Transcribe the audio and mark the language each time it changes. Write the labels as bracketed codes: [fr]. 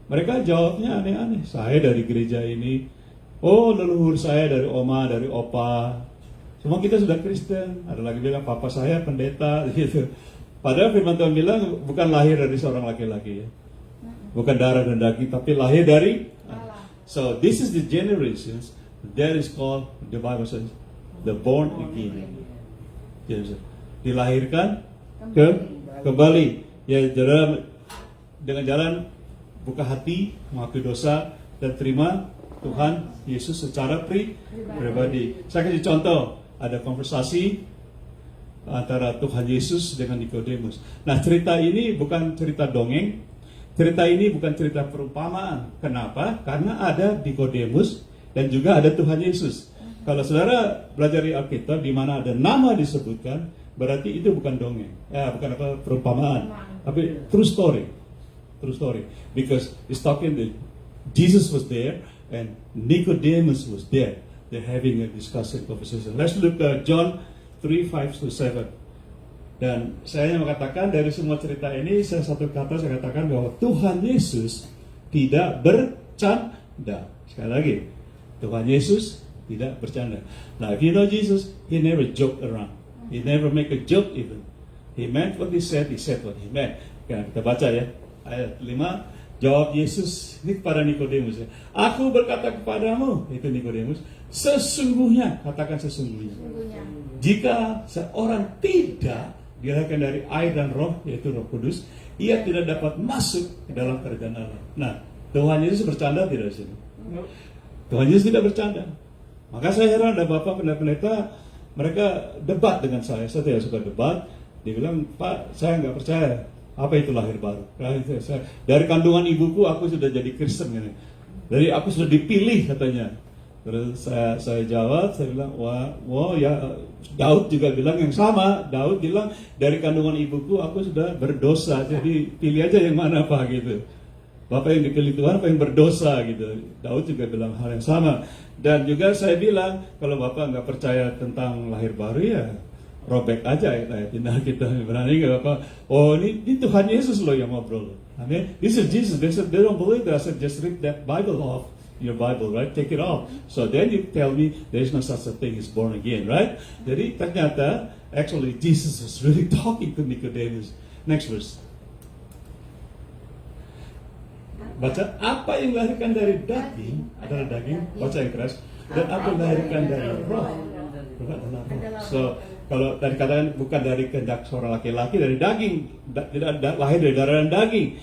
[id] Mereka jawabnya aneh-aneh. Saya dari gereja ini. Oh, leluhur saya dari oma, dari opa. Semua kita sudah Kristen. Ada lagi bilang papa saya pendeta gitu. Padahal firman Tuhan bilang bukan lahir dari seorang laki-laki ya. Bukan darah dan daging, tapi lahir dari Allah. [en] So this is the generations that is called, the Bible says, the born again. [id] Dilahirkan kembali. Ya, dengan jalan buka hati, mengakui dosa dan terima Tuhan Yesus secara pribadi. Saya kasih contoh. Ada konversasi antara Tuhan Yesus dengan Nikodemus. Nah, cerita ini bukan cerita dongeng. Cerita ini bukan cerita perumpamaan. Kenapa? Karena ada Nikodemus dan juga ada Tuhan Yesus. Kalau saudara belajar di Alkitab di mana ada nama disebutkan, berarti itu bukan dongeng. Bukan perumpamaan. Tapi [en] true story. True story. Because it's talking that Jesus was there and Nicodemus was there. They're having a discussion conversation. Let's look at John 3:5-7. [id] Dan saya mengatakan dari semua cerita ini, satu kata saya katakan bahwa Tuhan Yesus tidak bercanda. Sekali lagi, Tuhan Yesus tidak bercanda. [en] Now, if you know Jesus, He never joked around. He never make a joke even. He meant what He said what He meant. [id] Kita baca ya, ayat 5. Jawab Yesus ini kepada Nikodemus ya. Aku berkata kepadamu, itu Nikodemus, sesungguhnya, katakan sesungguhnya. Jika seorang tidak dilahirkan dari air dan roh, yaitu Roh Kudus, ia tidak dapat masuk ke dalam kerajaan Allah. Nah, Tuhan Yesus bercanda tidak di sini? Tuhan Yesus tidak bercanda. Maka saya heran ada bapak pendeta, mereka debat dengan saya tidak suka debat. Dia bilang, Pak, saya nggak percaya. Apa itu lahir baru? Dari kandungan ibuku aku sudah jadi Kristen. Dari aku sudah dipilih katanya. Terus saya jawab, saya bilang, wow ya, Daud juga bilang yang sama. Daud bilang dari kandungan ibuku aku sudah berdosa. Jadi pilih aja yang mana Pak gitu. Bapak yang dipilih Tuhan, Bapak yang berdosa gitu. Daud juga bilang hal yang sama. Dan juga saya bilang, kalau Bapak nggak percaya tentang lahir baru ya, robek aja ayat kita. Berani nggak Bapak? Oh ini Tuhan Yesus loh yang ngobrol. [en] Amin. This is Jesus. They don't believe that. I said just read that Bible off. Your Bible, right? Take it off. So then you tell me there is no such a thing as born again, right? [id] Jadi ternyata [en] actually Jesus was really talking to Nicodemus. Next verse. [id] Baca, apa yang dilahirkan dari daging adalah daging, baca yang keras, dan apa yang dilahirkan dari roh adalah roh. So kalau tadi katakan bukan dari kehendak seorang laki-laki, dari daging, tidak lahir dari darah dan daging.